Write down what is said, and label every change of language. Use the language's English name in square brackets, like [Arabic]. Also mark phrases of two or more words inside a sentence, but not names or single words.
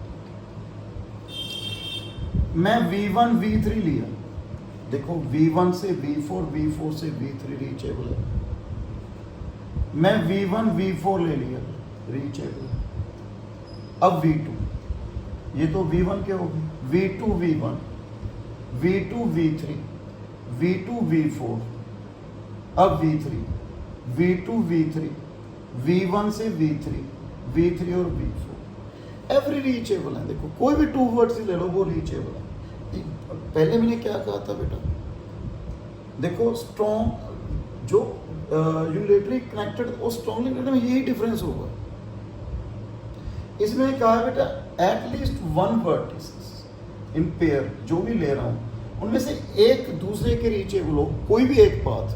[Hindi] मैं V1 V3 लिया, देखो V1 से V4 V4 से V3 रीचेबल है। मैं V1 V4 ले लिया, रीचेबल है। अब V2, ये तो V1 के हो गए, V2 V1 V2 V3 V2 V4, अब V3 V2 V3 V1 से V3 V3 और V4 [English] every reachable [Hindi] है। देखो कोई भी [English] two words [Hindi] ले लो वो रीचेबल है। पहले मैंने क्या कहा था बेटा, देखो स्ट्रॉन्ग जो [English] unilaterally connected [Hindi] और [English] strongly connected [Hindi] में यही डिफरेंस होगा। इसमें कहा है बेटा [English] at least one vertex in pair, [Hindi] जो भी ले रहा हूं उनमें से एक दूसरे के रीचेबल हो, कोई भी एक पाथ।